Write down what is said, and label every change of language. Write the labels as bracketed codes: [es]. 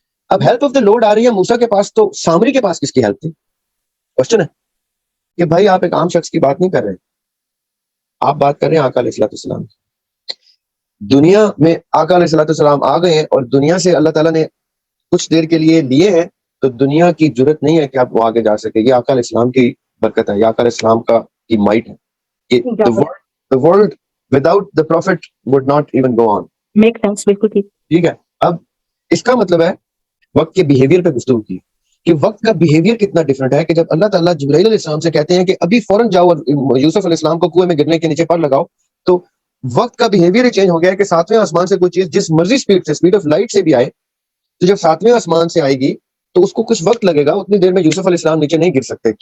[ur] اب [en] help of the lord [ur] آ رہی ہے موسیٰ کے پاس, تو سامری کے پاس کس کی ہیلپ تھی؟ کوشچن ہے کہ بھائی آپ ایک عام شخص کی بات نہیں کر رہے, آپ بات کر رہے ہیں آقا علیہ الصلوۃ والسلام. دنیا میں آقا علیہ الصلوۃ والسلام آ گئے ہیں, اور دنیا سے اللہ تعالیٰ نے کچھ دیر کے لیے لیے ہیں, تو دنیا کی جرت نہیں ہے کہ آپ وہ آگے جا سکے. یہ آقا علیہ السلام کی برکت ہے, یہ آقا علیہ السلام کی مائٹ ہے. [en] The world without the prophet would not even go on. Make sense, [ur] بالکل ٹھیک ہے. اب اس کا مطلب ہے وقت کے بیہیویئر پہ گفتگو کی کہ وقت کا بیہیویئر کتنا ڈفرنٹ ہے, کہ جب اللہ تعالیٰ جبرائیل علیہ السلام سے کہتے ہیں کہ ابھی فوراً جاؤ اور یوسف علیہ السلام کو کنویں میں گرنے کے نیچے پر لگاؤ, تو وقت کا بیہیویئر چینج ہو گیا ہے کہ 7ویں آسمان سے کوئی چیز جس مرضی اسپیڈ سے, [en] speed of light [ur] سے بھی آئے, تو جب 7ویں آسمان سے آئے گی تو اس کو کچھ وقت لگے گا, اتنی دیر میں یوسف علیہ السلام نیچے نہیں گر سکتے.